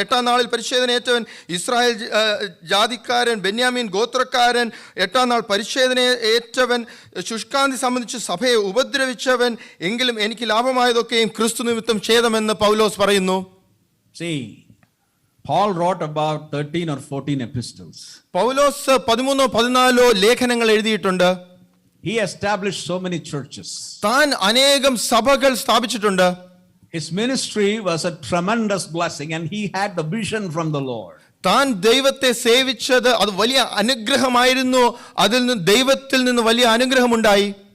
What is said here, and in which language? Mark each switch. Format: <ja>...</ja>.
<ml>8-ാം നാളിൽ പരിച്ഛേദനയേറ്റവൻ, ഇസ്രായേൽ ജാതിക്കാരൻ, ബെന്യാമീൻ ഗോത്രക്കാരൻ, 8-ാം നാൾ പരിച്ഛേദനയേറ്റവൻ, ശുഷ്കാന്തി സംബന്ധിച്ച് സഭയെ ഉപദ്രവിച്ചവൻ, എങ്കിലും എനിക്ക് ലാഭമായതൊക്കെയും ക്രിസ്തു നിമിത്തം ഛേദമെന്ന് പൗലോസ് പറയുന്നു.</ml> <en>See, Paul wrote about 13 or 14 epistles.</en> <ml>പൗലോസ് 13-14 ലേഖനങ്ങൾ എഴുതിയിട്ടുണ്ട്.</ml> <en>He established so many churches.</en> <ml>താൻ അനേകം സഭകൾ സ്ഥാപിച്ചിട്ടുണ്ട്.</ml> <en>His ministry was a tremendous blessing, and he had the vision from the Lord.</en> <ml>താൻ ദൈവത്തെ സേവിച്ചത് അത് വലിയ അനുഗ്രഹമായിരുന്നു. അതിൽ നിന്ന് ദൈവത്തിൽ നിന്ന് വലിയ അനുഗ്രഹമുണ്ടായി.</ml>